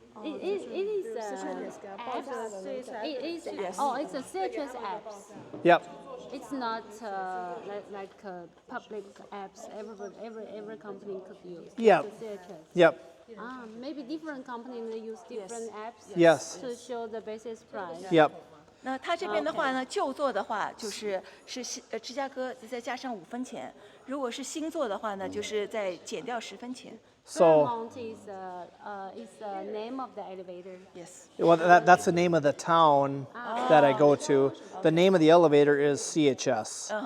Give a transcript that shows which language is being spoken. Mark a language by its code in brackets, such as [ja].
[en] It is apps. It is Yes. oh, it's a CHS apps. Yep. It's not like public apps. Every company could use. Yep. It's a CHS. Yep. Maybe different companies they use different apps Yes. to show the basis price. Yep. [zh] 那它这边的话呢，旧作的话就是芝加哥再加上5分钱，如果是新作的话呢，就是再减掉10分钱。 [en] So Fairmont is the name of the elevator. Yes. well, that's the name of the town that I go to. The name of the elevator is CHS,